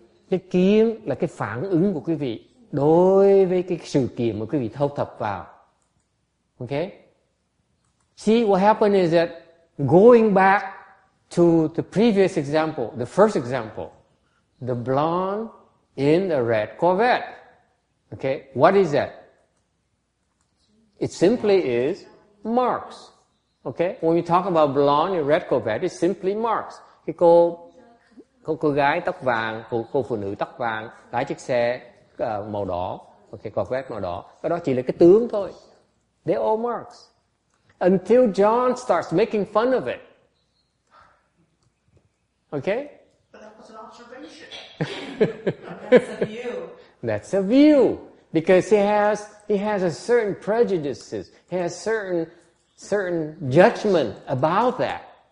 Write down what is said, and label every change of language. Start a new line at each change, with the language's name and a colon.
Vietnamese: Cái kiến là cái phản ứng của quý vị đối với cái sự kiện mà quý vị thâu thập vào.
English: Okay? See, what happened is that going back to the previous example, the first example, the blonde in the red Corvette. Okay? What is that? It simply is marks. Okay? When we talk about blonde in red Corvette, it's simply marks.
Vietnamese: Cái cô gái tóc vàng, cô phụ nữ tóc vàng lái chiếc xe màu đỏ, okay, Corvette màu đỏ. Cái đó chỉ là cái tướng thôi.
English: They're all marks. Until John starts making fun of it. Okay? But that was an observation. That's a view. That's a view. Because he has a certain prejudices. He has certain judgment about that.